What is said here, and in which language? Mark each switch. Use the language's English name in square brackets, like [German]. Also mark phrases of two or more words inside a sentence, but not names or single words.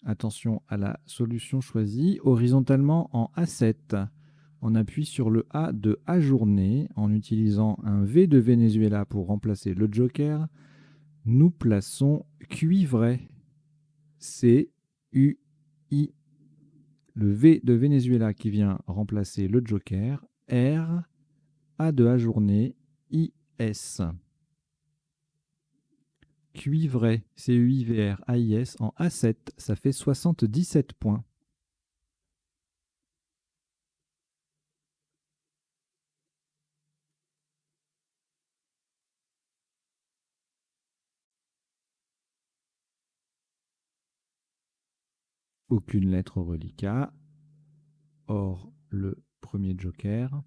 [French] Attention à la solution choisie. Horizontalement en A7, on appuie sur le A de ajourner en utilisant un V de Venezuela pour remplacer le joker. Nous plaçons cuivret. C-U-I. Le V de Venezuela qui vient remplacer le joker. R. A de ajourner. I-S. Cuivret, C-U-I-V-R-A-I-S, en A7, ça fait 77 points. Aucune lettre au reliquat, hors le premier joker.